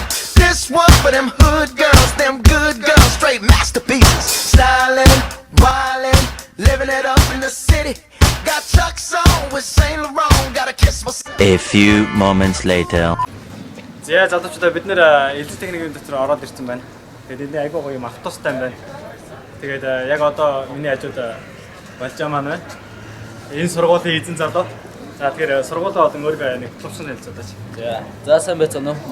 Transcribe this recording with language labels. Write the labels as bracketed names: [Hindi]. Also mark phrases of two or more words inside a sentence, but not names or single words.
[English] This one for them hood girls, them good girls, straight masterpieces. Styling, wildin', living it up in the city. Got Chuck's on with Saint Laurent, gotta kiss my. A few moments later. [Mongolian] За залуучуудаа бид нэр эзэн техникийн дотор ороод ирсэн байна. Тэгээд энэ айгүй гоё юм автобустай юм байна. Тэгээд яг одоо миний хажууд Балжаа маань байна. Энэ сургуулийн эзэн залуу. За тэгэхээр сургуулаа болон өөрийгөө нэг төвшин хэлцүүлээч. За сайн байцгаана уу?